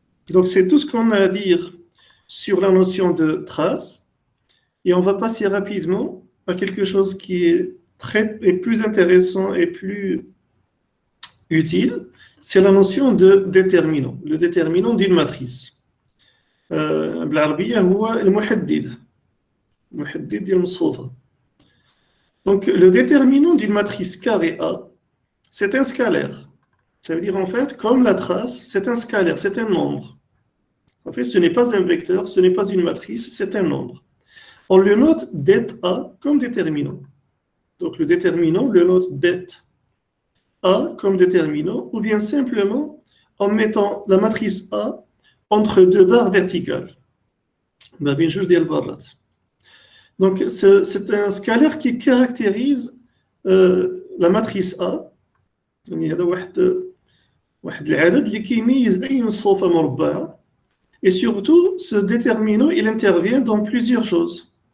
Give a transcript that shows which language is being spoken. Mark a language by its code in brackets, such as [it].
[fr] Donc c'est tout ce qu'on a à dire sur la notion de trace, et on va passer rapidement à quelque chose qui est plus intéressant et plus utile, c'est la notion de déterminant, le déterminant d'une matrice. [ar] بالعربية هو المحدد ديال المصفوفة. [fr] Donc le déterminant d'une matrice carrée A, c'est un scalaire. Ça veut dire en fait, comme la trace, c'est un scalaire, c'est un nombre. En fait, ce n'est pas un vecteur, ce n'est pas une matrice, c'est un nombre. On le note det A comme déterminant. Donc le déterminant, on le note det A comme déterminant, ou bien simplement en mettant la matrice A entre deux barres verticales. Bien sûr, donc c'est un scalaire qui caractérise la matrice A. [ar] يعني هذا واحد العدد اللي كيميز أي مصفوفة مربعة. [fr] Et surtout, ce déterminant, il intervient dans plusieurs choses.